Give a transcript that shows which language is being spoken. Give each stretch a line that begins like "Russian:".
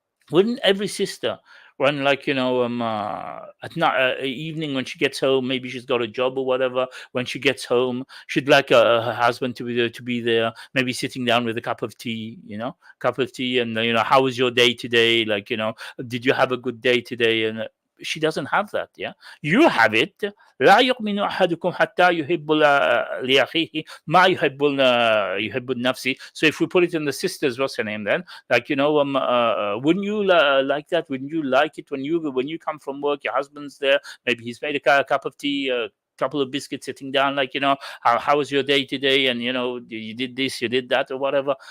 English: Wouldn't every sister, when at night, evening, when she gets home, maybe she's got a job or whatever, when she gets home, she'd like her husband to be there, maybe sitting down with a cup of tea, and how was your day today? Did you have a good day today? And she doesn't have that. Yeah, you have it.
Arabic: لا يؤمن أحدكم حتى يحب لأخيه ما يحب نفسه.
English: So if we put it in the sisters, what's her name then? Wouldn't you like that? Wouldn't you like it when you come from work, your husband's there, maybe he's made a cup of tea, couple of biscuits, sitting down, how was your day today, and you did this, you did that, or whatever.